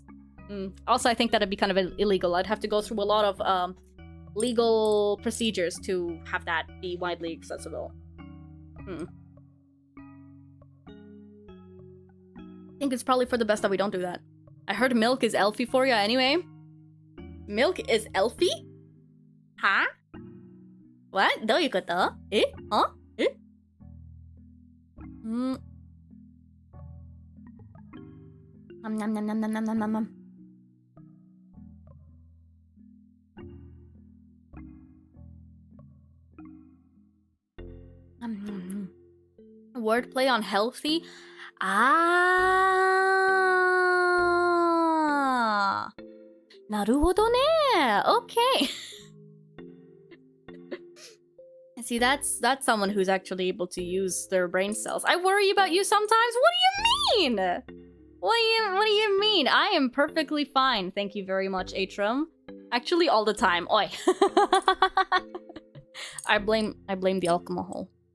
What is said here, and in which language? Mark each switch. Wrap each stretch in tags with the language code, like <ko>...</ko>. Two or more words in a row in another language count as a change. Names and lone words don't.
<en>Also, I think that'd be kind of illegal. I'd have to go through a lot of legal procedures to have that be widely accessible. I think it's probably for the best that we don't do that. I heard milk is elfy for you anyway. Milk is elfy? Huh? What?</en> <ja>どういうこと? Eh? Huh? Eh? Nom nom nom nom nom nom nom nom.</ja> <en>Wordplay on healthy? Ah.</en> <ja>なるほどね.</ja> <en>Okay. See, that's someone who's actually able to use their brain cells. I worry about you sometimes. What do you mean? What do you mean? I am perfectly fine. Thank you very much, Atrum. Actually, all the time. Oi. I blame the alcohol.</en>